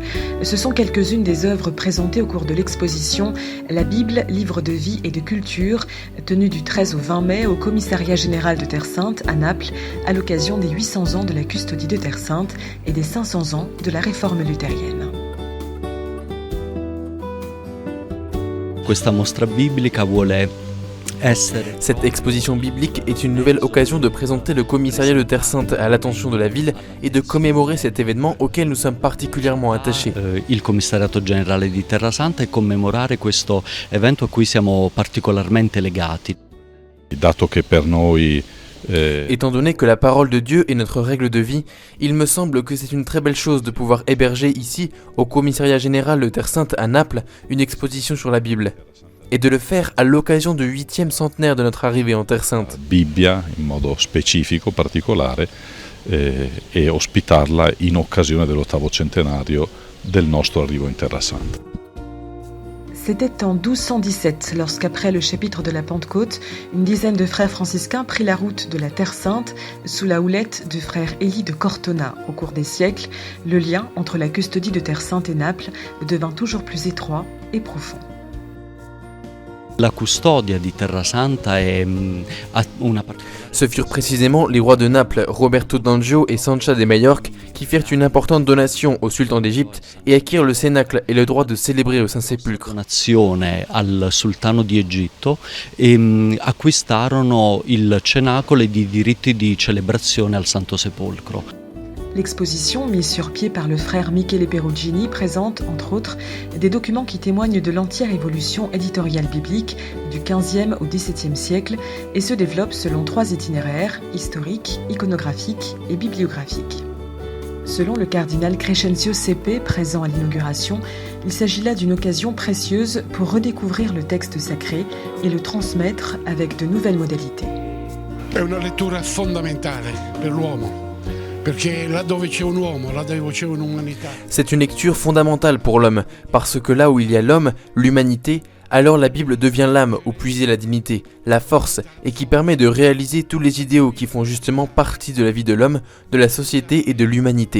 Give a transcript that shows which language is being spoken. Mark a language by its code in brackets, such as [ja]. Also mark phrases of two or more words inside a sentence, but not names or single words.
[fr] Ce sont quelques-unes des œuvres présentées au cours de l'exposition La Bible, livre de vie et de culture, tenue du 13 au 20 mai au Commissariat général de Terre Sainte à Naples, à l'occasion des 800 ans de la custodie de Terre Sainte et des 500 ans de la réforme luthérienne. [it] Questa mostra biblica vuole [fr] Cette exposition biblique est une nouvelle occasion de présenter le commissariat de Terre Sainte à l'attention de la ville et de commémorer cet événement auquel nous sommes particulièrement attachés. [it] Il commissariato generale di Terra Santa e commemorare questo evento a cui siamo particolarmente legati. Dato che per noi [fr] Étant donné que la parole de Dieu est notre règle de vie, il me semble que c'est une très belle chose de pouvoir héberger ici, au Commissariat Général de Terre Sainte à Naples, une exposition sur la Bible. Et de le faire à l'occasion du 8e centenaire de notre arrivée en Terre Sainte. [it] Bibbia in modo specifico, particolare, e ospitarla in occasione dell'8° centenario del nostro arrivo in Terra Santa. [fr] C'était en 1217, lorsqu'après le chapitre de la Pentecôte, une dizaine de frères franciscains prit la route de la Terre Sainte sous la houlette du frère Élie de Cortona. Au cours des siècles, le lien entre la custodie de Terre Sainte et Naples devint toujours plus étroit et profond. [it] La custodia di Terra Santa è una [fr] Ce furent précisément les rois de Naples, Roberto d'Anjou et Sancha de Majorque, qui firent une importante donation au sultan d'Égypte et acquirent le cénacle et le droit de célébrer au Saint-Sépulcre. [it] Donazione al sultano di Egitto e acquistarono il cenacolo e i diritti di celebrazione al Santo Sepolcro. [fr] L'exposition, mise sur pied par le frère Michele Perugini, présente, entre autres, des documents qui témoignent de l'entière évolution éditoriale biblique du XVe au XVIIe siècle et se développe selon 3 itinéraires, historiques, iconographiques et bibliographiques. Selon le cardinal Crescenzio Sepe, présent à l'inauguration, il s'agit là d'une occasion précieuse pour redécouvrir le texte sacré et le transmettre avec de nouvelles modalités. [it] È una lettura fondamentale per l'uomo. [fr] C'est une lecture fondamentale pour l'homme, parce que là où il y a l'homme, l'humanité, alors la Bible devient l'âme où puiser la dignité, la force, et qui permet de réaliser tous les idéaux qui font justement partie de la vie de l'homme, de la société et de l'humanité.